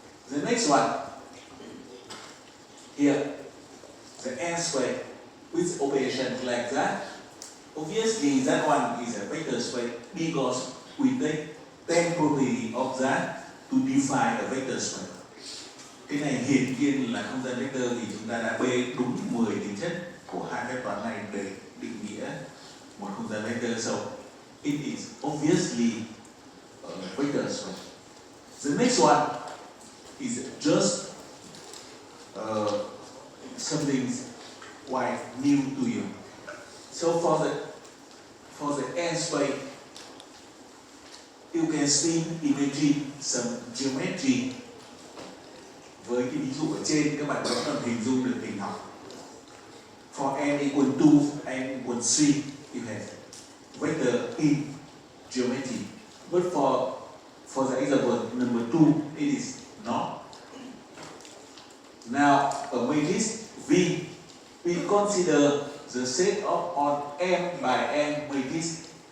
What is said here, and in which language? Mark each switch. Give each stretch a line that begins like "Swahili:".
English: The next one, here, the n square with operation like that. Obviously, that one is a vector space because we take 10 property of that to define a vector space.
Vietnamese: Cái này hiển nhiên là không gian vector vì chúng ta đã bê đúng 10 tính chất của hai phép toán này để định nghĩa một không gian vector.
English: So it is obviously a vector space. The next one is just something quite new to you. So for the n space, you can still imagine some geometry.
Vietnamese: Với cái ví dụ ở trên các bạn vẫn còn hình dung được hình học.
English: For n equal 2, n equal 3, you have vector in geometry. But for the example number 2, it is not. Now, a matrix V, we consider the set of on m by n matrix.